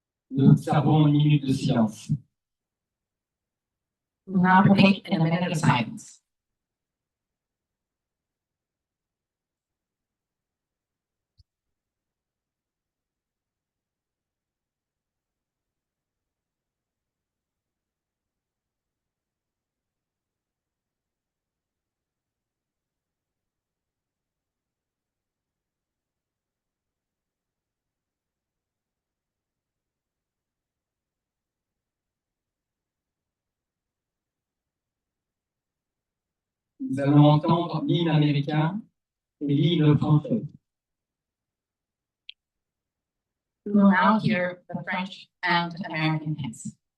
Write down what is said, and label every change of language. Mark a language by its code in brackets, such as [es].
[fr] Nous observons une minute de silence. [en] We now partake in a minute of silence. [fr] Nous allons entendre l'hymne américain et l'hymne français. [en] We will now hear the French and American hymns.